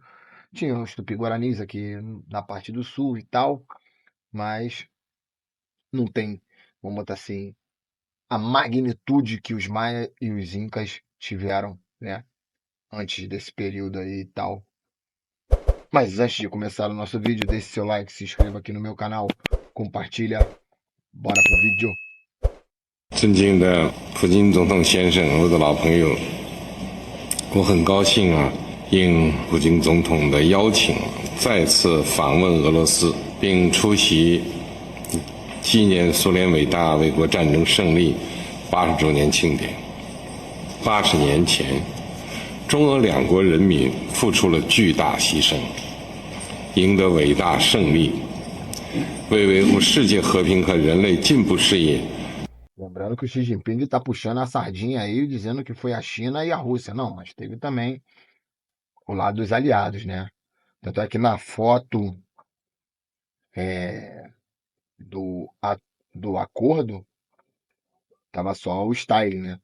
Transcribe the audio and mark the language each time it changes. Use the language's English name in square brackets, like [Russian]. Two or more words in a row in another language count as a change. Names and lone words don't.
[Portuguese] Tinha os Tupi-Guaranis aqui na parte do sul e tal, mas não tem, vamos botar assim, a magnitude que os Maia e os Incas tiveram, né? Antes desse período aí e tal. Mas antes de começar o nosso vídeo, deixe seu like, se inscreva aqui no meu canal, compartilha, bora pro vídeo. [Chinese] 尊敬的普京总统先生，我的老朋友，我很高兴啊，应普京总统的邀请，再次访问俄罗斯，并出席纪念苏联伟大卫国战争胜利80周年庆典。80年前，中俄两国人民付出了巨大牺牲，赢得伟大胜利，为维护世界和平和人类进步事业。 [Portuguese] Lembrando que o Xi Jinping está puxando a sardinha aí, dizendo que foi a China e a Rússia. Não, mas teve também o lado dos aliados, né? Tanto é que na foto é, do, do acordo, tava só o Stalin, né?